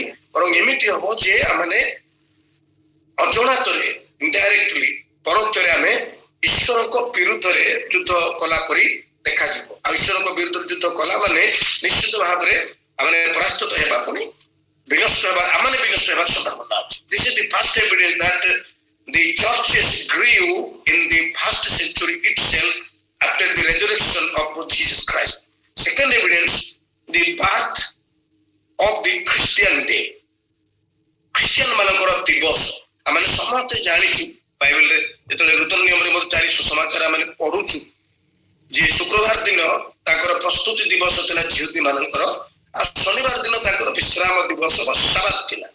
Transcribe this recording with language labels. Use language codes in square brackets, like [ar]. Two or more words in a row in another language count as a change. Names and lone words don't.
[or] ବରଂ ଏମିତି ହବ ଯେ ଆମେ ଅଜଣାତରେ ଇନଡାଇରେକ୍ଟଲି ପରୋକ୍ଷରେ ଆମେ ଈଶ୍ୱରଙ୍କ ବିରୁଦ୍ଧରେ ଯୁଦ୍ଧ କଲା ପରି ଦେଖାଯିବ। ଆଉ ଈଶ୍ୱରଙ୍କ ବିରୁଦ୍ଧରେ ଯୁଦ୍ଧ କଲା ମାନେ ନିଶ୍ଚିତ ଭାବରେ ଆମେ ପରାସ୍ତ ହେବା, ପୁଣି ବିନଷ୍ଟ ହେବା, ଆମେ ବିନଷ୍ଟ ହେବାର ସମ୍ଭାବନା ଅଛି। [en] This is the first evidence that the churches grew in the first century itself after the resurrection of Jesus Christ. Second evidence, the birth of the Christian day. [or] ଖ୍ରୀଷ୍ଟିଆନ ମାନଙ୍କର ଦିବସ ଆମେ ସମସ୍ତେ ଜାଣିଛୁ, ବାଇବେଲରେ ଯେତେବେଳେ ନୂତନ ନିୟମରେ ମଧ୍ୟ 4 ସୁସମାଚାର ଆମେ ପଢୁଛୁ ଯେ ଶୁକ୍ରବାର ଦିନ ତାଙ୍କର ପ୍ରସ୍ତୁତି ଦିବସ ଥିଲା ଜିହୁଦୀ ମାନଙ୍କର, ଆଉ ଶନିବାର ଦିନ ତାଙ୍କର ବିଶ୍ରାମ ଦିବସ ବା ସାବାତ ଥିଲା।